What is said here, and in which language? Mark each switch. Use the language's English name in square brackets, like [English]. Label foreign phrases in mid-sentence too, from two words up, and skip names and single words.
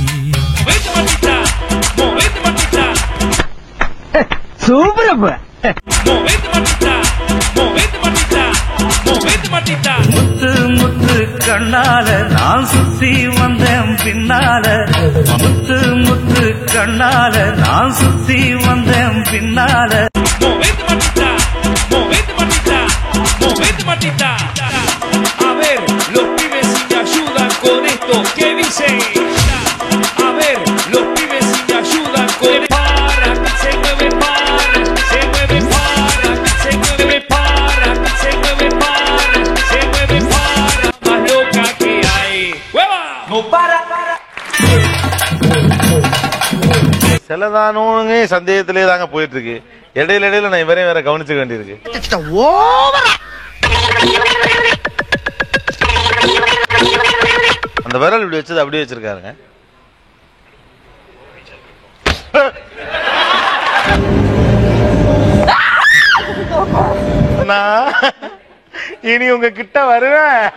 [Tamil] சூப்பர். முத்து முத்து கண்ணால நான் சுத்தி வந்தேன் பின்னால. முத்து முத்து கண்ணால நான் சுத்தி வந்தேன் பின்னால. [Spanish] A ver, los pibes si te ayudan con esto, ¿qué dicen? A ver, los pibes si te ayudan con esto. Para, se mueve para, se mueve para, se mueve para, se mueve para, se mueve para, más loca que hay. ¡Huevo! [Tamil] சிலதானோங்க சந்தேகத்திலே தாங்க போயிட்டு இருக்கு. இடையில நான் இவரையும் வேற கவனிச்சுக்க வேண்டியிருக்கு. அந்த விரல் இப்படி வச்சது அப்படியே வச்சிருக்காருங்க. நான் இனி உங்க கிட்ட வருவேன்.